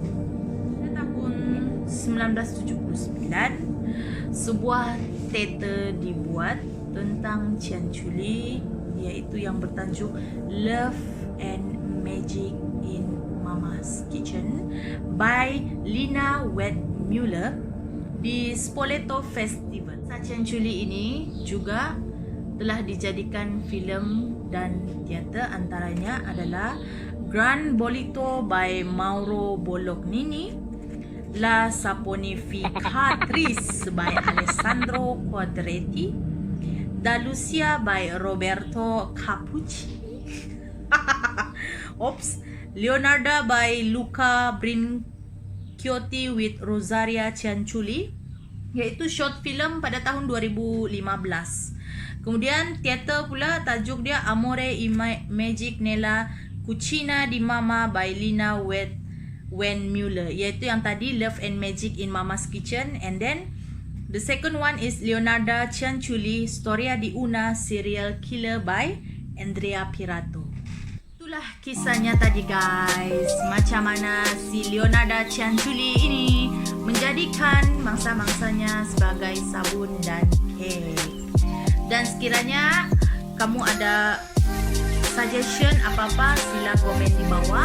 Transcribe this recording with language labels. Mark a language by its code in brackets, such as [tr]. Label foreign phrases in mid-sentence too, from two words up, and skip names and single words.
[ms] Pada tahun 1979 sebuah teater dibuat tentang Chan Chuli, iaitu yang bertajuk Love and Magic in Mama's Kitchen by Lina Wertmüller di Spoleto Festival. Chan Chuli ini juga telah dijadikan filem dan teater, antaranya adalah Gran Bolito by Mauro Bolognini, La Saponificatrice by Alessandro Quadretti, Da Lucia by Roberto Capucci, Leonardo by Luca Brinciotti with Rosaria Chan Chuli, iaitu [en] short film [ms] pada tahun 2015. Kemudian teater pula, tajuk dia Amore e Magic nella Cucina di Mama by Lina Wertmüller, iaitu yang tadi Love and Magic in Mama's Kitchen. [en] And then the second one is Leonardo Chan Chuli, Storia di una Serial Killer by Andrea Pirato. [ms] Itulah kisahnya tadi, guys. Macam mana si Leonardo Chan Chuli ini menjadikan mangsa-mangsanya sebagai sabun dan kek. Dan sekiranya kamu ada suggestion apa-apa, sila komen di bawah.